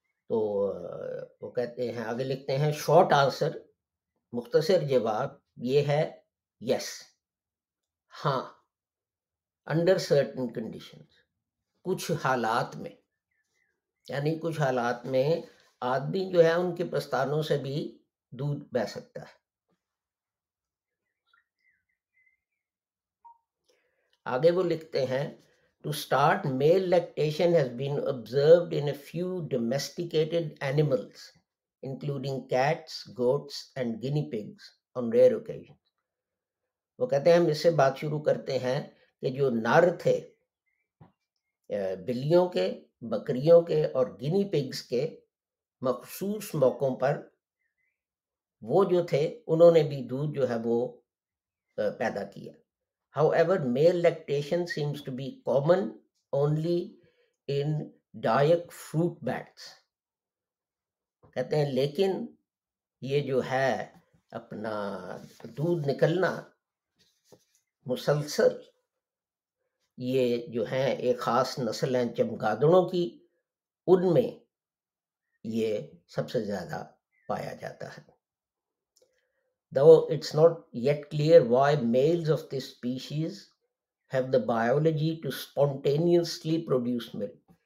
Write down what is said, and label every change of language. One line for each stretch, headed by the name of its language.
Urdu: تو وہ کہتے ہیں، آگے لکھتے ہیں،
English: short answer,
Urdu: مختصر جواب یہ ہے یس، ہاں،
English: under certain conditions,
Urdu: کچھ حالات میں. یعنی کچھ حالات میں آدمی جو ہے ان کے پستانوں سے بھی دودھ بہ سکتا ہے. آگے وہ لکھتے ہیں،
English: to start male lactation has been observed in a few domesticated animals including cats, goats and guinea pigs on rare occasions.
Urdu: وہ کہتے ہیں ہم اس سے بات شروع کرتے ہیں کہ جو نر تھے بلیوں کے، بکریوں کے اور گنی پگز کے، مخصوص موقعوں پر وہ جو تھے انہوں نے بھی دودھ جو ہے وہ پیدا کیا.
English: However, male lactation seems to be common only in dioic fruit bats.
Urdu: کہتے ہیں لیکن یہ جو ہے اپنا دودھ نکلنا مسلسل، یہ جو ہیں ایک خاص نسل ہیں چمگادڑوں کی، ان میں یہ سب سے زیادہ پایا جاتا ہے.
English: Though it's not yet clear why males of this species have the biology to spontaneously produce milk.